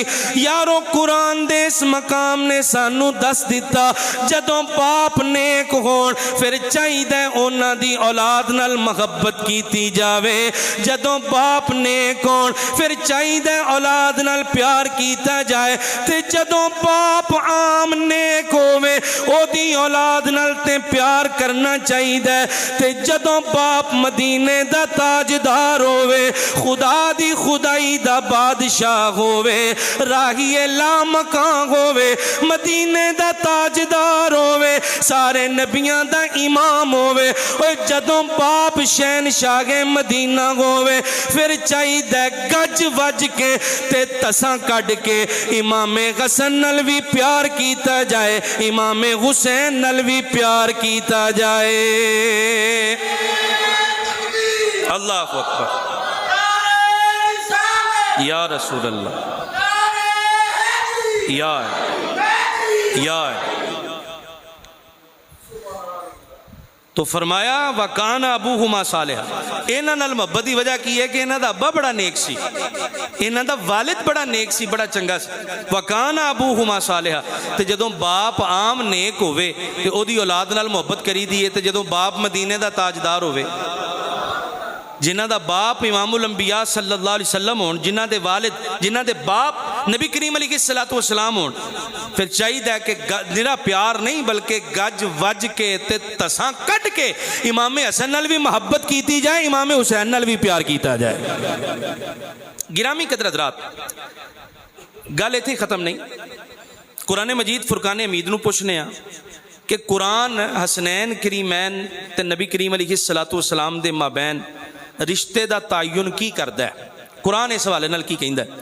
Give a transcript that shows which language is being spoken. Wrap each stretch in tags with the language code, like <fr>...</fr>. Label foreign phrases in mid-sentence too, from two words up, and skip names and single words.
<pa>یارو قرآن دے اس مقام نے سانو دس دیتا جدوں باپ نیک ہون پھر چاہیے انہاں دی اولاد نال محبت کیتی جاوے، جدوں باپ نیک ہون پھر چاہیے اولاد نال پیار کیتا جائے، تے جدوں باپ عام نیک ہووے او دی اولاد نال تے پیار کرنا چاہیے، تے جدوں باپ مدینے دا تاجدار ہووے، خدا دی خدائی دا بادشاہ ہووے، راہی لامکان ہووے، مدینے دا تاجدار ہووے، سارے نبیاں دا امام ہووے، اور جدوں باپ شہنشاہ مدینہ ہووے پھر چاہیے گج وج کے تے تساں کڈ کے امام حسن نال بھی پیار کیتا جائے، امام حسین نال بھی پیار کیتا جائے۔</pa> <ar>اللہ اکبر، یا رسول اللہ،</ar> <pa>یا تو فرمایا</pa> <ar>وَكَانَ أَبُوهُمَا صَالِحًا،</ar> <pa>انہاں نال محبت دی وجہ کی ہے کہ انہاں دا ابا بڑا نیک سی، انہاں دا والد بڑا نیک سی، بڑا چنگا سی۔</pa> <ar>وَكَانَ أَبُوهُمَا صَالِحًا،</ar> <pa>تے جدوں باپ عام نیک ہوئے تے او دی اولاد نال محبت کری دیئے، تے جدوں باپ مدینے دا تاجدار ہوئے، جنہ دا باپ امام الانبیاء</pa> <ar>صلی اللہ علیہ وسلم</ar> <pa>ہون، جنہ دے والد، جنہ دے باپ نبی کریم علیہ السلام ہون، پھر چاہیے کہ نرا پیار نہیں بلکہ گج وج کے تے تساں کٹ کے امام حسن نال بھی محبت کیتی جائے، امام حسین نال بھی پیار کیتا جائے۔ گرامی قدر حضرات، گل ایتھے ختم نہیں، قرآن مجید فرقان حمید نو پوچھنے ہاں کہ قرآن حسنین کریمین تے نبی کریم علیہ السلام دے مابین رشتے دا تعین کی کردا ہے، قرآن اس حوالے نال کی کہندا ہے۔</pa>